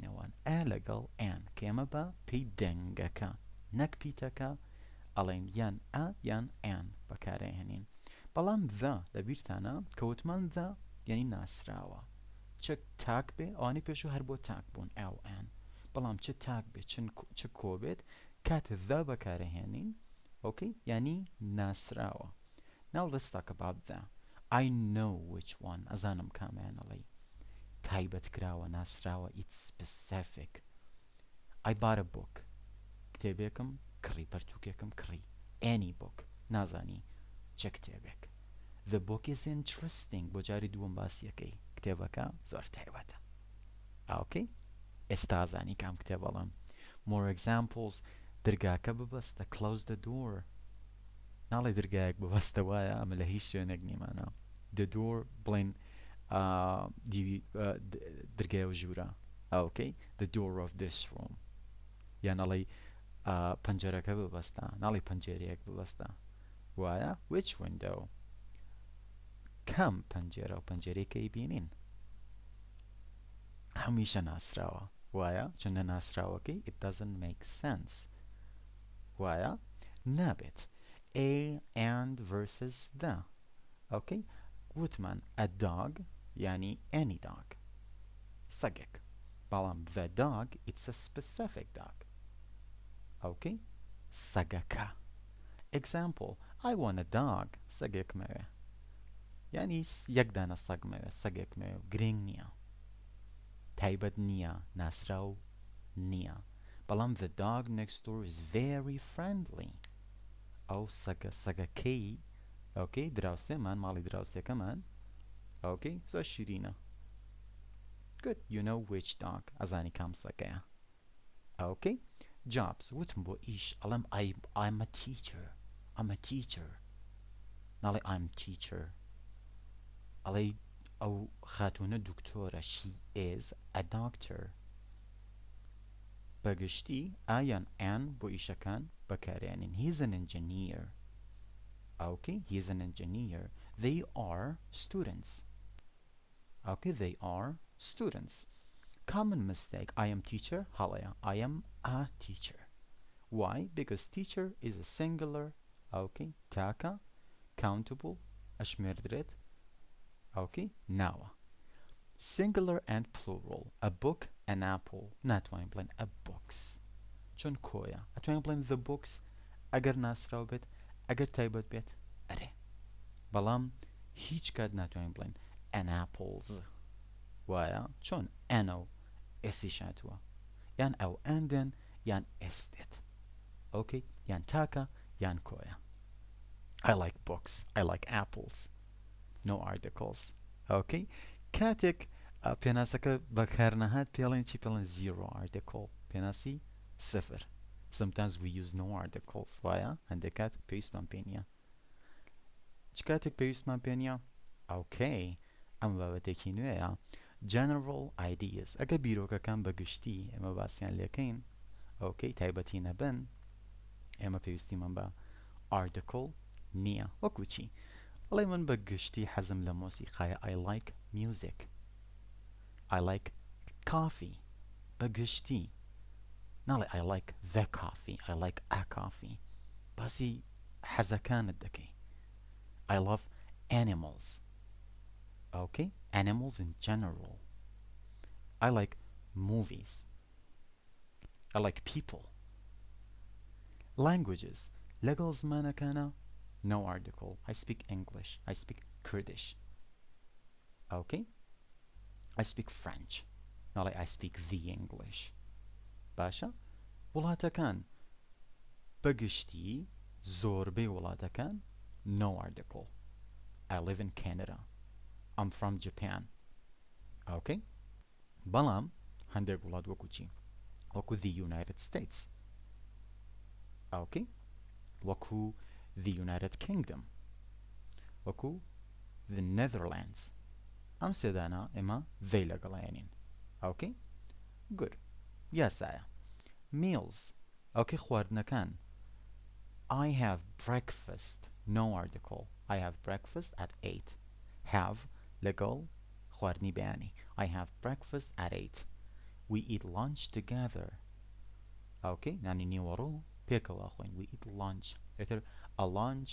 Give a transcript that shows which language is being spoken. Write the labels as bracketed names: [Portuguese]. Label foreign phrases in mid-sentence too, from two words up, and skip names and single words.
[Central Kurdish] نێوان ئا لەگەڵ ئێن کە ئێمە بە پێی دەنگەکە نەک پیتەکە ئەڵێن یان ئا یان ئێن بەکارهێنین بەڵام ذا لەبیرتانە کەوتمان ذا یعنی ناسراوە چ تاک بێ ئەوانی پێشوو هەر بۆ تاک بوون ئا و ئێن بەڵام چ تاک بێت چ کۆ بێت کاتە ذا بەکارهێنین ئۆکەی یعنی ناسراوە [English] Now let's talk about that I know which one [Central Kurdish] ئەزانم کامیانەڵی تایبەت کراوە ناسراوە [English] it's specific I bought a book [Central Kurdish] کتێبێکم کڕی پەرتووکێکم کڕی [English] any book [Central Kurdish] نازانی چه کتێبێک [English] The book is interesting [Central Kurdish] بۆ جاری دووەم باسیەکەی کتێبەکە زۆر تایبەتە ئۆکەی ئێستا ئازانی کام کتێب بەڵام [English] more examples [Central Kurdish] دەرگاکە ببەستە [English] close the door [Central Kurdish] ناڵێ دەرگایەک ببەستە وایە ئەمە لە هیچ شوێنێک نیمانە [English] the door [Central Kurdish] بڵێن دەرگایە ژوورە ئۆکەی [English] the door of this room [Central Kurdish] یان ناڵێ پەنجەرەکە ببەستە ناڵێ پەنجێرەیەک ببەستە وایە [English] which window [Central Kurdish] کام پەنجێرە و پەنجێرەیەکەی بینین هەمیشە ناسراوە وایە چونە ناسراوەکەی [English] it doesn't make sense [Central Kurdish] وایە نابێت [English] a and versus the [Central Kurdish] ئۆکەی [English] وتمان a dog یعنی any dog [Central Kurdish] سەگێک بەڵام [English] the dog it's a specific dog [Central Kurdish] ئۆکەی سەگەکە [English] example I want a [Central Kurdish] dog سەگێک مەوێ یعنی یەک دانە سەگ مەوێ سەگێک مەوێ گرنگ نییە تایبەت نییە ناسراو نییە بەڵام [English] the dog next door is very friendly [Central Kurdish] ئەو سەگەکەی ئۆکەی دراوسێمان ماڵی دراوسێکەمان ئۆکەی زۆر شیرینە [English] good you know which dog [Central Kurdish] ئەزانی کام سەگەیە ئۆکەی jobs وتم بۆ ئیش ئەڵێم [English] I'm a teacher [Central Kurdish] ناڵێ [English] I'm teacher [Central Kurdish] ئەڵێ ئەو خاتوونە دوکتۆرە [English] she is a doctor [Central Kurdish] بەگشتی ئایان ئەن بۆ ئیشەکان بەکارهێنین [English] he's an engineer okay he's an engineer they are students okay they are students common mistake I am teacher هەڵەیە I am a teacher why because teacher is a singular okay تاکە countable [Central Kurdish] ئەشمێردرێت okay ناوە [English] singular and plural a book an apple [Central Kurdish] ناتوانین بڵێن [English] a box [Central Kurdish] چۆن کۆیە ئەتوانین بڵێن [English] the books [Central Kurdish] ئەگەر ناسراو بێت ئەگەر تایبەت بێت ئەرێ بەڵام هیچ کات ناتوانین بڵێن [English] an apples [Central Kurdish] وایە چۆن ئەنە و ئێسی شاتووە یان ئەو ئەندن یان ئێستێت ئۆکەی یان تاکە یان کۆیە [English] I like books I like apples no articles [Central Kurdish] ئۆکەی کاتێک پێناسەکە بەکارنەهات پێڵێن چی پێڵێن [English] zero article [Central Kurdish] پێناسی صفر [English] sometimes we use no articles [Central Kurdish] وایە هەندێک کات پێویستمان پێ نییە چ کاتێک پێویستمان پێ نییە ئۆکەی ئەم بابەتێکی نوێیە [English] general ideas [Central Kurdish] ئەگە بیرۆکەکان بەگشتی ئێمە باسییان لێکەین ئۆکەی تایبەتی نەبن ئێمە پێویستیمان بە article نییە وەکو چی بڵێ من بەگشتی حەزم لە مۆسیقایە [English] I like music I like coffee [Central Kurdish] بەگشتی ناڵێ [English] I like the coffee I like a coffee [Central Kurdish] باسی حەزەکانت دەکەی [English] I love animals okay animals in general I like movies I like people languages [Central Kurdish] لەگەڵ زمانەکانە [English] no article I speak English I speak Kurdish okay I speak French ناڵێ I speak the English [Central Kurdish] باشە وڵاتەکان بەگشتی زۆربەی وڵاتەکان [English] no article I live in Canada I'm from Japan okay [Central Kurdish] بەڵام هەندێک وڵات وەکو چی وەکو [English] the United States okay وەکو the United Kingdom وەکو the Netherlands [Central Kurdish] ئەم سێدانە ئێمە they لەگەڵایەنین [English] okay good یاسایە meals okay خواردنەکان I have breakfast no article I have breakfast at 8 have [Central Kurdish] لەگەڵ خواردنی بەیانی [English] I have breakfast at 8 we eat lunch together okay [Central Kurdish] نانی نیوەڕۆ پێکەوە خوین [English] we eat lunch ئێتر a lunch